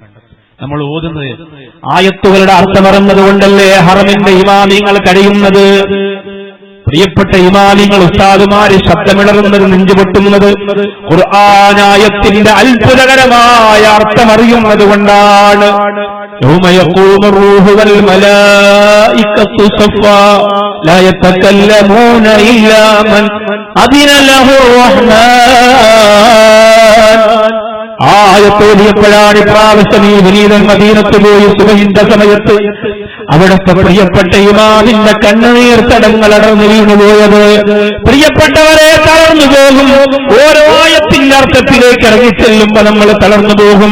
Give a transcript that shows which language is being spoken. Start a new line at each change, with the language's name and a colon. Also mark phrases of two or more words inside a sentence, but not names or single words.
Malayalam: നമ്മൾ ഓതുന്നത് ആയത്തുകളുടെ അർത്ഥമറിഞ്ഞത് കൊണ്ടല്ലേ ഹറമിന്റെ ഇമാമിങ്ങൾ കഴിയുന്നത്. പ്രിയപ്പെട്ട ഇമാമിങ്ങൾ, ഉസ്താദുമാര് ശബ്ദമിടറുന്നത്, നെഞ്ചുപൊട്ടുന്നത് ഖുർആനായത്തിന്റെ അത്ഭുതകരമായ അർത്ഥമറിയുന്നത് കൊണ്ടാണ്.
Arabic: يوم يقوم الروح والملائكة صفا لا يتكلمون إلا من أذن له الرحمن.
Malayalam: ആയത്തോടിയപ്പോഴാണ് പ്രാവശ്യം ഈ വിനീതൻ മദീനത്ത് പോയി സുബഹിന്റെ സമയത്ത് അവിടുത്തെ പ്രിയപ്പെട്ട ഇമാമിന്റെ കണ്ണുനീർ തടങ്ങൾ അടർന്നു വീണുപോയത്. പ്രിയപ്പെട്ടവരെ, തളർന്നു പോകും. ഓരോ ആയത്തിന്റെ അർത്ഥത്തിലേക്ക് ഇറങ്ങിച്ചെല്ലുമ്പോ നമ്മൾ തളർന്നു പോകും.